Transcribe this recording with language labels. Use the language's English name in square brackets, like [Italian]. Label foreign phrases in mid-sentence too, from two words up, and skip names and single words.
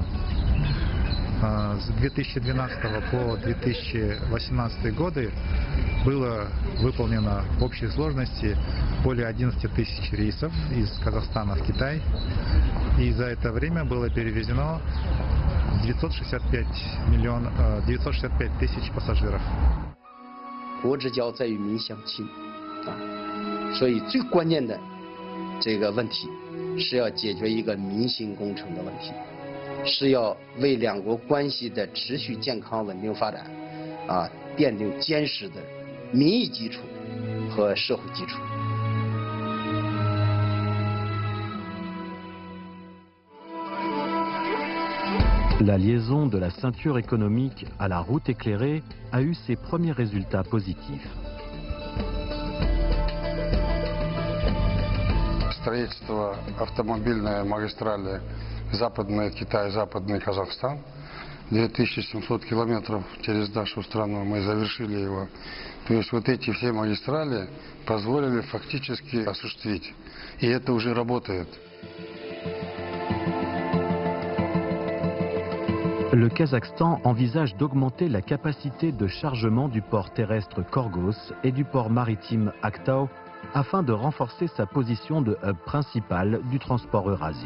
[Russian] С 2012 по 2018 годы было выполнено в общей сложности более 11 тысяч рейсов из Казахстана в Китай. И за это время было перевезено 965 тысяч пассажиров. [Chinese] 国之交在于民相亲所以最关键的这个问题是要解决一个民心工程的问题，是要为两国关系的持续健康稳定发展奠定坚实的民意基础和社会基础。 [French] La liaison de la ceinture économique à la route éclairée a eu ses premiers résultats positifs. [Russian] Строительство автомобильной магистрали Западный Китай, Западный Казахстан. 2700 километров через нашу страну мы завершили его. То есть вот эти все магистрали позволили фактически осуществить. И это уже работает. [French] Le Kazakhstan envisage d'augmenter la capacité de chargement du port terrestre Korgos et du port maritime Aktau afin de renforcer sa position de hub principal du transport eurasien.